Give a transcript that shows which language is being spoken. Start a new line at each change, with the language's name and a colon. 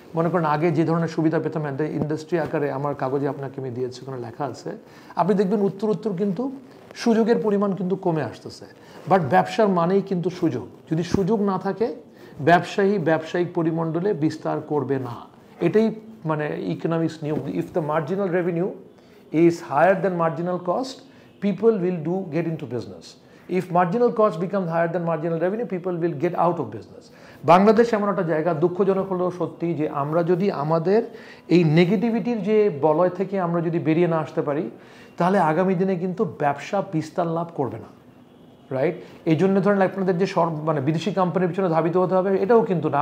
Bangla: মনে করেন আগে যে ধরনের সুবিধা পেতাম ইন্ডাস্ট্রি আকারে, আমার কাগজে আপনাকে আমি দিয়েছি, ওখানে লেখা আছে, আপনি দেখবেন উত্তর কিন্তু সুযোগের পরিমাণ কিন্তু কমে আসতেছে। বাট ব্যবসার মানেই কিন্তু সুযোগ। যদি সুযোগ না থাকে ব্যবসায়িক পরিমণ্ডলে বিস্তার করবে না। এটাই মানে ইকোনমিক্স নিয়ম।
English: If the marginal revenue is higher than marginal cost, people will get into business. If marginal cost becomes higher than marginal revenue, people will get out of business.
Bangla: Bangladesh এমন একটা জায়গা, দুঃখজনক হলেও সত্যি, যে আমরা যদি আমাদের এই নেগেটিভিটির যে বলয় থেকে আমরা যদি বেরিয়ে না আসতে পারি, তাহলে আগামী দিনে কিন্তু ব্যবসা বিস্তার লাভ করবে না, রাইট? এই জন্য ধরেন আপনাদের যে বিদেশি কোম্পানির পিছনে ধাবিত হতে হবে এটাও কিন্তু না।